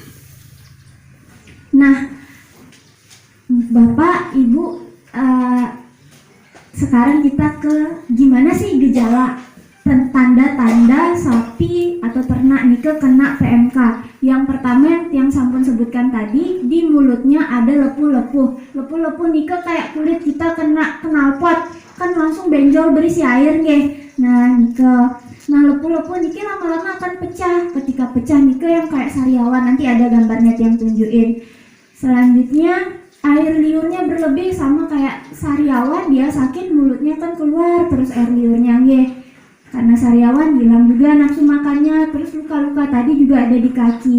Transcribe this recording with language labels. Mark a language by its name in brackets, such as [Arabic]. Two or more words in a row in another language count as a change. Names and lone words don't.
[Indonesian] Nah, Bapak, Ibu, sekarang kita ke gimana sih gejala tanda-tanda sapi atau ternak nike kena PMK. Yang pertama yang sampun sebutkan tadi, di mulutnya ada lepuh-lepuh. Lepuh-lepuh nike kayak kulit kita kena knalpot, kan langsung benjol berisi air nggih. Nah, nike. Nah, lepuh-lepuh nike lama-lama akan pecah. Ketika pecah nike yang kayak sariawan, nanti ada gambarnya yang tunjukin. Selanjutnya air liurnya berlebih, sama kayak sariawan, dia sakit mulutnya kan keluar terus air liurnya nggih. Karena sariawan hilang juga nafsu makannya, terus luka-luka tadi juga ada di kaki.